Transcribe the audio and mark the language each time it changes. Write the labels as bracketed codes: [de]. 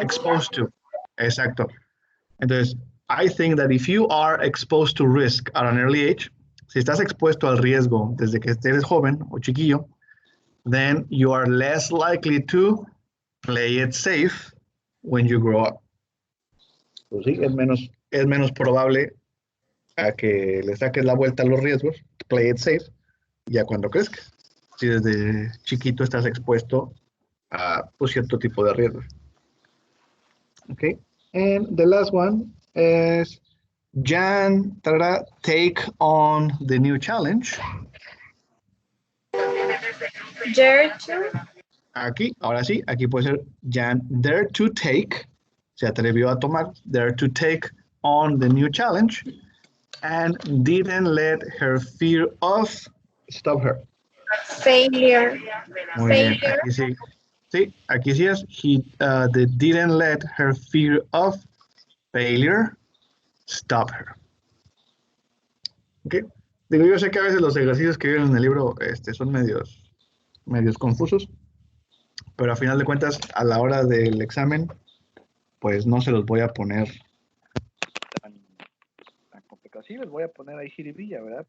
[en] exposed to. [es] Exacto. Entonces, [en] I think that if you are exposed to risk at an early age, [es] si estás expuesto al riesgo desde que eres joven o chiquillo, [en] then you are less likely to play it safe when you grow up. [es] Pues sí, es menos probable a que le saques la vuelta a los riesgos, [en] play it safe, [es] ya cuando crezcas. Si desde chiquito estás expuesto a pues, cierto tipo de riesgos. [en] Okay, and the last one is Jan take on the new challenge. Dare to. [es] Aquí, ahora sí, aquí puede ser [en] Jan dare to take, [es] se atrevió a tomar, [en] dare to take on the new challenge, and didn't let her fear of stop her. Failure. [es] Muy bien, [en] Failure. [es] aquí sí. Sí, aquí sí es, [en] they didn't let her fear of failure stop her. Okay. [es] Digo, yo sé que a veces los ejercicios que vienen en el libro son medios confusos, pero a final de cuentas, a la hora del examen, pues no se los voy a poner. Tan complicado. Sí, les voy a poner ahí jiribilla, ¿verdad?